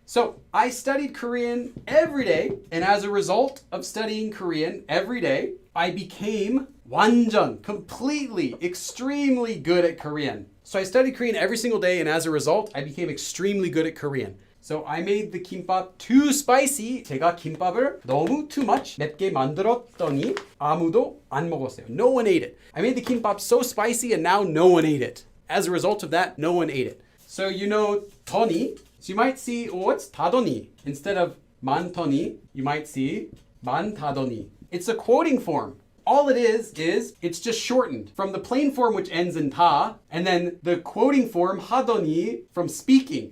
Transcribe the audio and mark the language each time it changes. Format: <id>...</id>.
<en>So I studied Korean every day, and as a result of studying Korean every day, I became 완전, completely, extremely good at Korean. So I studied Korean every single day, and as a result, I became extremely good at Korean. So I made the kimbap too spicy.</en> <ko>제가 김밥을 너무</ko> <en>too much</en> <ko>맵게 만들었더니 아무도 안 먹었어요.</ko> <en>No one ate it. I made the kimbap so spicy, and now no one ate it. As a result of that, no one ate it. So 더니. So you might see, it's 다더니. Instead of 많더니, you might see 많다더니. It's a quoting form. All it is it's just shortened from the plain form which ends in ta, and then the quoting form 하더니 from speaking.</en>